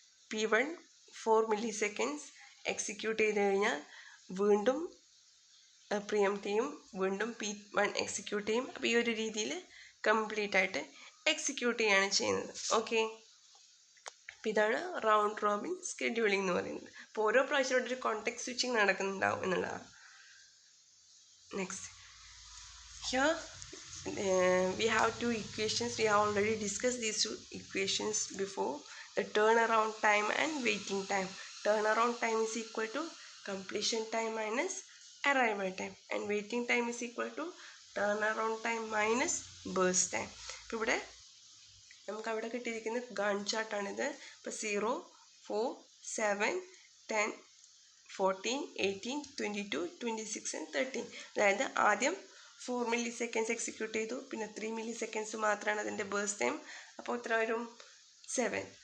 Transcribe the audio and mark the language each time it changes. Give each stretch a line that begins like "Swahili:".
Malayalam: P1 4 milliseconds execute ചെയ്ത് കഴിഞ്ഞാൽ വീണ്ടും പ്രീഎംപ്റ്റ് ചെയ്യും, വീണ്ടും P1 എക്സിക്യൂട്ട് ചെയ്യും. അപ്പോൾ ഈ ഒരു രീതിയിൽ കംപ്ലീറ്റ് ആയിട്ട് എക്സിക്യൂട്ട് ചെയ്യാണ് ചെയ്യുന്നത്. ഓക്കെ, അപ്പോൾ ഇതാണ് റൗണ്ട് റോബിൻ സ്കെഡ്യൂളിംഗ് എന്ന് പറയുന്നത്. അപ്പോൾ ഓരോ പ്രാവശ്യം ഇവിടെ ഒരു കോണ്ടെക്സ്റ്റ് സ്വിച്ചിങ് നടക്കുന്നുണ്ടാവും എന്നുള്ളതാണ്.
English: Next here we have 2 equations. We have already discussed these 2 equations before. The turnaround time and waiting time. Turnaround time is equal to completion time minus arrival time and waiting time is equal to turnaround time minus burst time.
Malayalam: ഇപ്പോൾ ഇവിടെ നമുക്ക് അവിടെ കിട്ടിയിരിക്കുന്ന gun ചാർട്ടാണിത്. ഇപ്പോൾ 0, 4, 7, 10, 14, 18, 22, 26 and 13. അതായത് ആദ്യം 4 milliseconds execute ചെയ്തു, പിന്നെ 3 milliseconds മാത്രമാണ് അതിൻ്റെ ബേസ്റ്റ് ടൈം. അപ്പോൾ എത്ര വരും? 7.